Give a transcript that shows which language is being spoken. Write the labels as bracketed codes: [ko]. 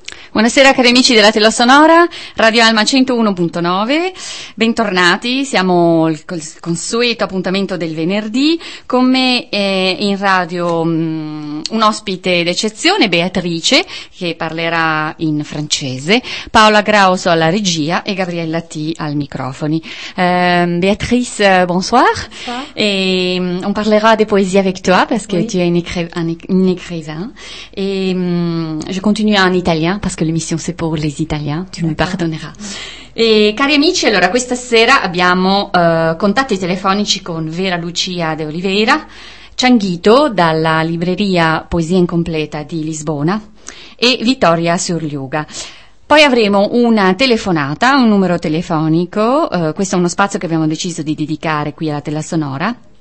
[it] Buonasera cari amici della Tela Sonora, Radio Alma 101.9, bentornati, siamo al consueto appuntamento del venerdì, con me in radio un ospite d'eccezione, Beatrice, che parlerà in francese, Paola Grauso alla regia e Gabriella T al microfoni. [fr] Beatrice, bonsoir. Et on parlera de poésie avec toi, parce que tu es un écrivain, et je continue en italien, parce que l'émission c'est pour les Italiens, tu mi pardonneras. [it] E cari amici, allora questa sera abbiamo contatti telefonici con Vera Lucia de Oliveira, Cianghito dalla libreria Poesia Incompleta di Lisbona e Vittoria Surliuga. Poi avremo una telefonata, un numero telefonico, questo è uno spazio che abbiamo deciso di dedicare qui alla Tela Sonora.